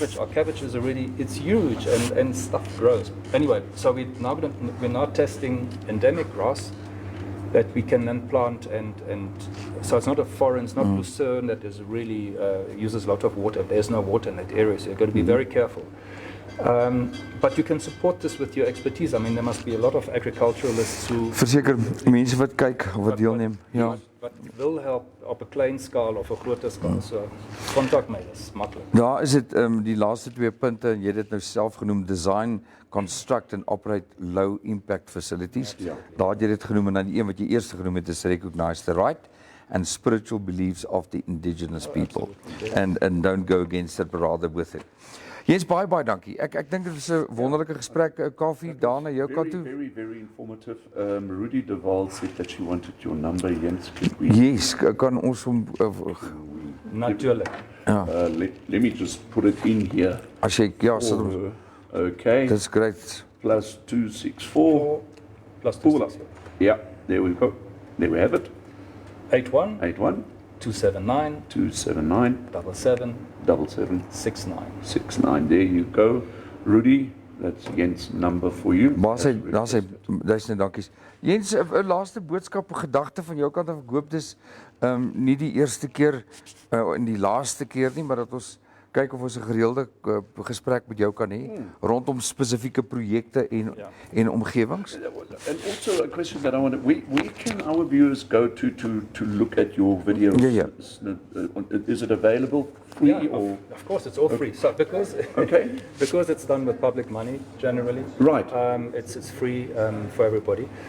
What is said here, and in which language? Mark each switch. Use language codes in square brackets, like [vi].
[en] Our cabbage is already, it's huge and stuff grows. Anyway, so we're now testing endemic grass that we can then plant, and so it's not a foreign, it's not lucerne that is really uses a lot of water. There's no water in that area, so you've got to be very careful. But you can support this with your expertise. I mean, there must be a lot of agriculturalists who... [af] Verseker mense wat kyk, wat deelneem. Ja. Wat wil help op 'n klein skaal of 'n groter skaal. So kontak my, dis maklik. Daar is dit die laaste 2 punte, en jy het dit nou self genoem, [en] design, construct and operate low impact facilities. [af] Daar het jy dit genoem, en dan die een wat jy eerste genoem het is [en] recognize the right and spiritual beliefs of the indigenous people. And don't go against it, but rather with it. [af] Jens, baie dankie. Ek dink dit is 'n wonderlike gesprek. Kaufee, daar na jou kant toe. [en] Very informative. Rudy de Waal said that she wanted your number, Jens. [af] Yes, kan ons hom Natuurlijk. [en] Let me just put it in here. [af] As jy [en] Okay. That's great. Plus 264. Plus 264. Yeah, there we go. There we have it. 81 279 77 69. 69. There you go. Rudy, that's Jens' number for you. [af] Daar's hy dankies. Jens, 'n laaste boodskap, 'n gedagte van jou kant af. Ek hoop dis nie die eerste keer en die laaste keer nie, maar dat ons kyk of ons 'n gereelde gesprek met jou kan hê rondom spesifieke projekte en omgewings. [en] And also a question that I want to, where can our viewers go to look at your videos? Is it available free? Of course, it's all free. So because it's done with public money generally, right? It's free for everybody.